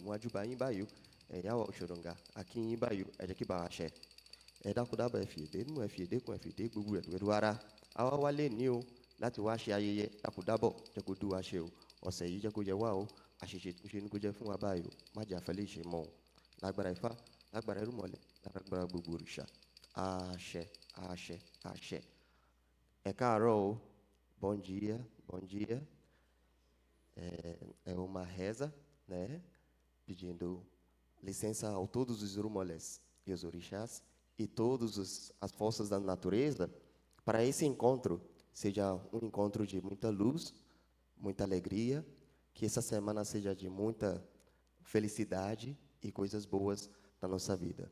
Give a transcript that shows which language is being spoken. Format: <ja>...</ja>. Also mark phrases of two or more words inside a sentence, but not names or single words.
<yo>mú ajúbà yín báyìí o ẹ̀yà òṣòròǹgà akínyín báyìí o ẹ jẹ́ kí bá a ṣẹ ẹ dákun dábàá ẹ fi èdè nù ẹ fi èdè kún ẹ fi èdè gbogbo rẹ̀ pẹ̀lú ara àwa wálé ní o láti wá ṣe ayẹyẹ dákun dábọ̀ jẹ́ kó dùn wá ṣe o ọ̀sẹ̀ yìí jẹ́ kó jẹ wá o àṣìṣe tó ṣe ní kó jẹ́ fún wa báyìí o má jẹ́ àfẹ́lẹ́ ìṣe mọ́ o lágbára Ifá lágbára irúnmọlẹ̀ lágbára gbogbo òrìṣà àṣẹ àṣẹ àṣẹ ẹ káàárọ̀ o</yo> <pt>bom dia bom dia é uma reza, né, pedindo licença a todos os irmãos e os orixás e todas as forças da natureza para esse encontro seja um encontro de muita luz, muita alegria, que essa semana seja de muita felicidade e coisas boas na nossa vida.</pt>